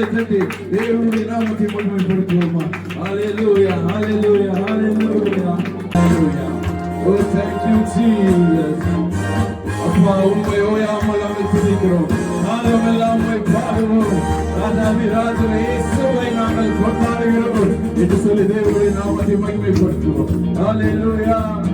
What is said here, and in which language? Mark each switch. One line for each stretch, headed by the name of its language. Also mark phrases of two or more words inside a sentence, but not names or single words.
Tamil: ತಟ್ಟಿ ದೇವರುடைய நாமத்தை மகிமைப்படுத்துவோமா ஹalleluya
English: hallelujah hallelujah hallelujah oh thank you Jesus
Tamil: அப்பா உம்மை ஓயாமல் நாங்கள் துதிக்கிறோம் நாமெல்லாம் உம்மை பாடுவோம் ராஜாதி ராஜனே இயேசுவை நாங்கள் கொண்டாடுகிறோம் என்று சொல்லி தேவனுடைய நாமத்தை மகிமைப்படுத்துவோம் ஹalleluya